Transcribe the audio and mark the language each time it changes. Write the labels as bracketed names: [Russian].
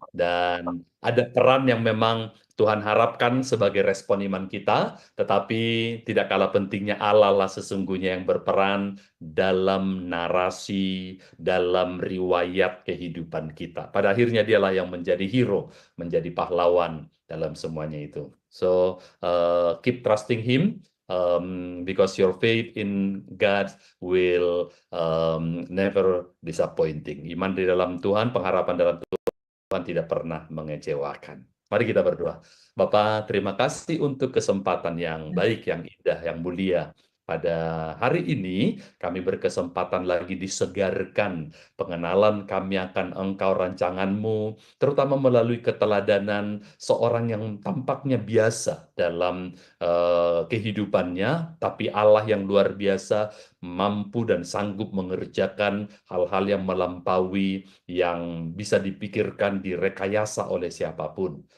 [Indonesian] Dan ada peran yang memang Tuhan harapkan sebagai respon iman kita, tetapi tidak kalah pentingnya Allah lah sesungguhnya yang berperan dalam narasi, dalam riwayat kehidupan kita. Pada akhirnya dialah yang menjadi hero, menjadi pahlawan dalam semuanya itu. [English] So, keep trusting Him, because your faith in God will never disappointing. [Indonesian] Iman di dalam Tuhan, pengharapan dalam Tuhan tidak pernah mengecewakan. Mari kita berdoa. Bapa, terima kasih untuk kesempatan yang baik, yang indah, yang mulia. Pada hari ini kami berkesempatan lagi disegarkan pengenalan kami akan Engkau, rancangan-Mu, terutama melalui keteladanan seorang yang tampaknya biasa dalam kehidupannya, tapi Allah yang luar biasa mampu dan sanggup mengerjakan hal-hal yang melampaui yang bisa dipikirkan, direkayasa oleh siapapun.